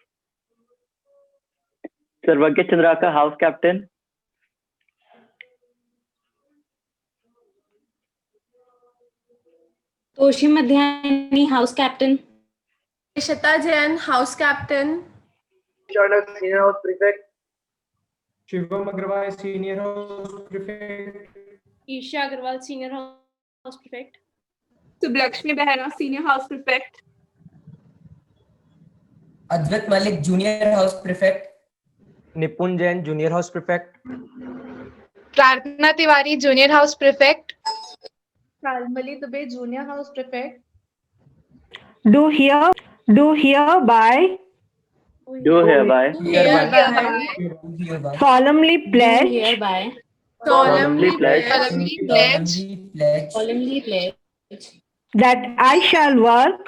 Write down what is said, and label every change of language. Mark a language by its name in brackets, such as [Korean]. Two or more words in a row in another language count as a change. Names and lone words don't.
[English] Sarvagya Chandrakar, House Captain. Toshi Madhyani, House Captain. Ishita Jain, House Captain. Chandak, Senior House Prefect. Shivam Agrawal, Senior House Prefect. Isha Agarwal, Senior House Prefect. Subhalakshmi Behra, Senior House Prefect. Advait Malik, Junior House Prefect. Nipun Jain, Junior House Prefect. Prathna Tiwari, Junior House Prefect. Shalmali Dubey, Junior House Prefect. do hereby solemnly pledge Solemnly pledge that I shall work